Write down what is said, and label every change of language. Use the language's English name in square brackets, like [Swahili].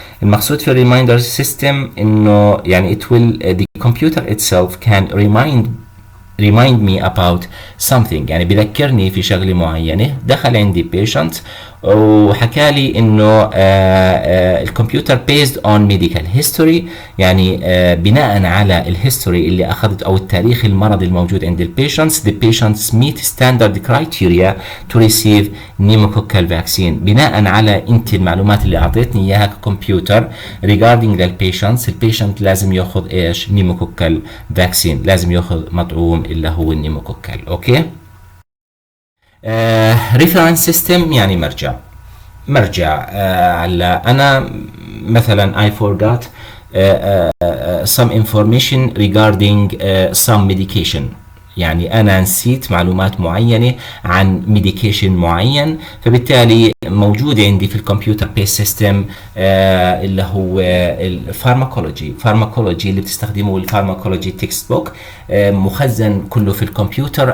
[Arabic] المقصود في reminder system إنه يعني [English] it will the computer itself can remind me about something، [Arabic] يعني بذكرني في شغلة معينة. دخل عندي patient وحكى لي إنه الكمبيوتر [English] based on medical history، [Arabic] يعني بناء على الهيستوري اللي أخذت أو التاريخ المرضي الموجود عند البيشنتس [English] the patients meet standard criteria to receive pneumococcal vaccine. [Arabic] بناء على أنت المعلومات اللي أعطيتني إياها ككمبيوتر regarding للبيشنتس، البيشنت لازم يأخذ إيش؟ pneumococcal vaccine، لازم يأخذ مطعوم اللي هو النيموكوكال. أوكي. reference system يعني مرجع. على أنا مثلا [English] I forgot some information regarding some medication. [Arabic] يعني أنا نسيت معلومات معينة عن ميديكيشن معين، فبالتالي موجود عندي في الكمبيوتر بيس سيستم اللي هو الفارماكولوجي اللي بتستخدمه الفارماكولوجي تكست بوك، مخزن كله في الكمبيوتر.